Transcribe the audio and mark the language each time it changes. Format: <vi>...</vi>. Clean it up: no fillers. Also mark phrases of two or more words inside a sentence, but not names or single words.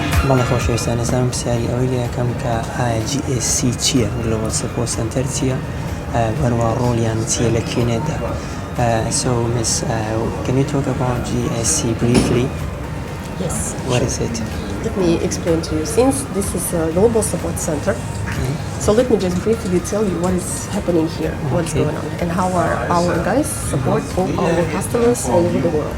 <ckb>بەڵێ خۆشەویستان ئێستا پرسیاری ئەوەی لێ یەکەم کە GSC چییە</ckb> <en>Global Support Center</en> <ckb>چییە بەروە ڕۆڵیان چییە لە Qnetدا.</ckb> <en>So Miss, can you talk about GSC briefly? Yes. What is it? Let me explain to you. Since this is a global support center, so let me just briefly tell you what is happening here, what's going on, and how our guys support all our customers all over the world.</en>